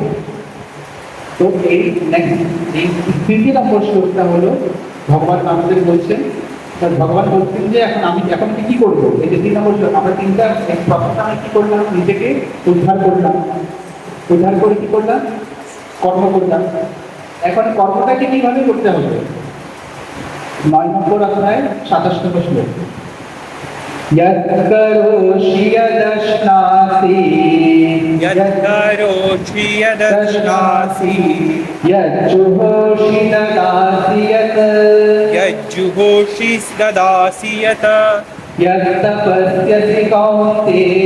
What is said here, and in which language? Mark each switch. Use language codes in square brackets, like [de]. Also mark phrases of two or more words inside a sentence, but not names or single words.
[bn] তো এই তৃতীয় নম্বর শ্লোকটা হলো ভগবান আমাদের বলছেন, ভগবান বলছেন যে এখন কি করবো? এই যে 3 নম্বর শ্লোক, আমরা তিনটা প্রথমটা আমি কি করলাম, নিজেকে উদ্ধার করলাম, উদ্ধার করে কি করলাম, কর্ম করলাম। এখন কর্মটাকে কিভাবে করতে হবে? 9 নম্বর অধ্যায় 27 নম্বর শ্লোক, [sa] यत्करोषि यदश्नासि यत्करोषि यदश्नासि यज्जुहोषि ददासि यत् यज्जुहोषि ददासि यत् यत्तपस्यसि कौन्तेय